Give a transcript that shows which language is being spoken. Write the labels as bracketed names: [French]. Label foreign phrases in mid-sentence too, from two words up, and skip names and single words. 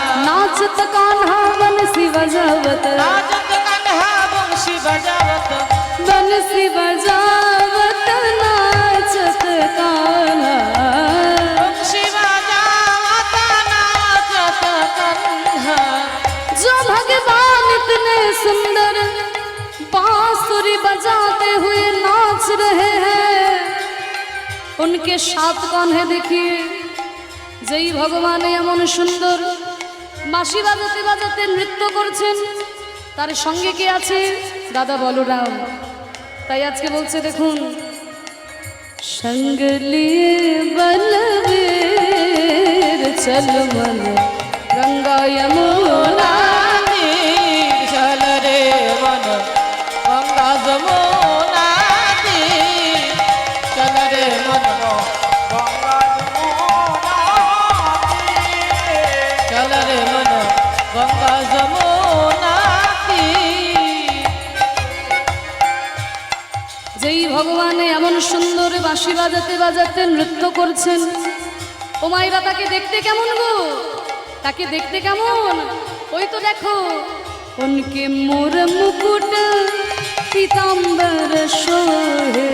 [Hindi] नाचत कान्हा बंसी बजावत, नाचत कन्हा बंशी बजावत, बंसी बजावत नाचत कान्हा, बंशी बजावत नाचत कन्हा, जो भगवान इतने सुंदर बांसुरी बजाते हुए नाच रहे हैं, उनके साथ कौन है देखिए? [Bangla] যেই ভগবান এমন সুন্দর বাঁশি বাজাতে বাজাতে নৃত্য করছেন, তার সঙ্গে কে আছে? দাদা বলরাম। তাই আজকে বলছে দেখুন, [Hindi] संग लिये बलबीर चल मन गंगा यमुना, चल रे मन गंगा जमुना तीरे, चल रे मन गंगा जमुना तीरे, चल रे मन गंगा जमुना तीरे, [Bangla] ভগবান এমন সুন্দর বাঁশি বাজাতে বাজাতে নৃত্য করছেন। ও মায়েরা, তাকে দেখতে কেমন গো? তাকে দেখতে কেমন? ওই তো দেখো, [Hindi] उनके मोर मुकुट पीताम्बर सोहे,